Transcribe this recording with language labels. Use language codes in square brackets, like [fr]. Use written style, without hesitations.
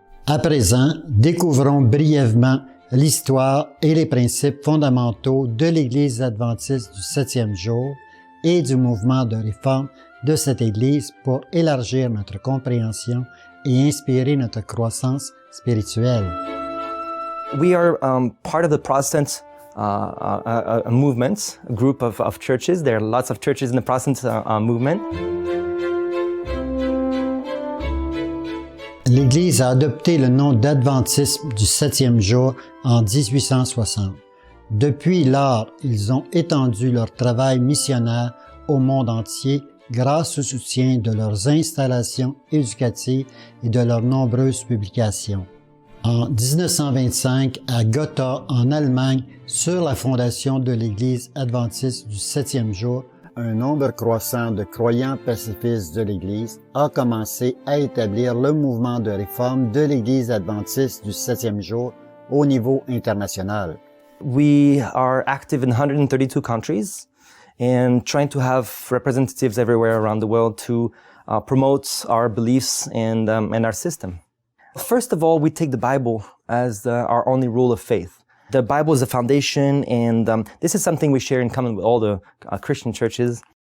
[fr] À présent, découvrons brièvement l'histoire et les principes fondamentaux de l'Église adventiste du 7e jour et du mouvement de réforme de cette Église pour élargir notre compréhension et inspirer notre croissance spirituelle. [en] We are part of the Protestant a movement, a group of churches. There are lots of churches in the Protestant movement. [fr] L'Église a adopté le nom d'Adventisme du 7e jour en 1860. Depuis lors, ils ont étendu leur travail missionnaire au monde entier grâce au soutien de leurs installations éducatives et de leurs nombreuses publications. En 1925, à Gotha, en Allemagne, sur la fondation de l'Église adventiste du 7e jour, un nombre croissant de croyants pacifistes de l'Église a commencé à établir le mouvement de réforme de l'Église adventiste du 7e jour au niveau international. [en] We are active in 132 countries and trying to have representatives everywhere around the world to promote our beliefs and our system. First of all, we take the Bible as our only rule of faith. The Bible is the foundation, and this is something we share in common with all the Christian churches.